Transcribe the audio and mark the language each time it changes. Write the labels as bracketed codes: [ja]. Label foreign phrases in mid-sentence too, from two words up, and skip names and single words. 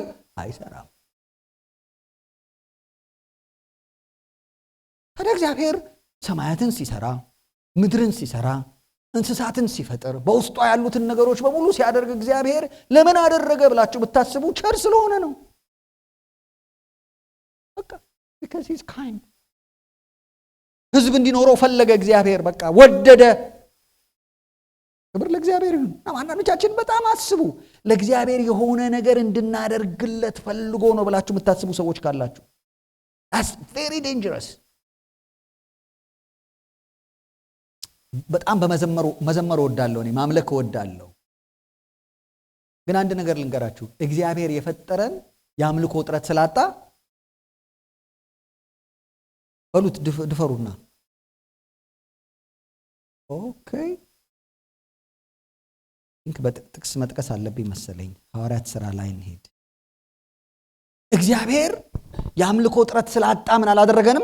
[am] አይሰራም። ታዲያ እግዚአብሔር ሰማያትን ሲሰራ፣ ምድርን ሲሰራ፣ እንስሳትን ሲፈጥር፣ በውስጧ ያሉትን ነገሮች በሙሉ ሲያደርግ እግዚአብሔር ለምን አደረገ ብላችሁ ብታስቡ ቸር ስለሆነ ነው። በቃ [en] because he's kind። [am] ህዝብ እንዲኖረው ፈለገ እግዚአብሔር። በቃ ወደደ። ክብር ለእግዚአብሔር ይሁን። አንዳንዶቻችን በጣም አስቡ ለእግዚአብሔር የሆነ ነገር እንድናደርግለት ፈልጎ ነው ብላችሁ የምታስቡ ሰዎች ካላችሁ [en] that's very dangerous። [am] በጣም መዘመር እወዳለሁ፣ እኔ ማምለክ እወዳለሁ። ግን አንድ ነገር ልንገራችሁ፣ እግዚአብሔር የፈጠረን የአምልኮ ጥረት ስላጣ በሉት ድፈሩና ኦኬ በጥቅስ መጥቀስ አለብኝ መሰለኝ። ሐዋርያት ሥራ ላይ እንሄድ። እግዚአብሔር የአምልኮ ጥረት ስላጣ ምን አላደረገንም?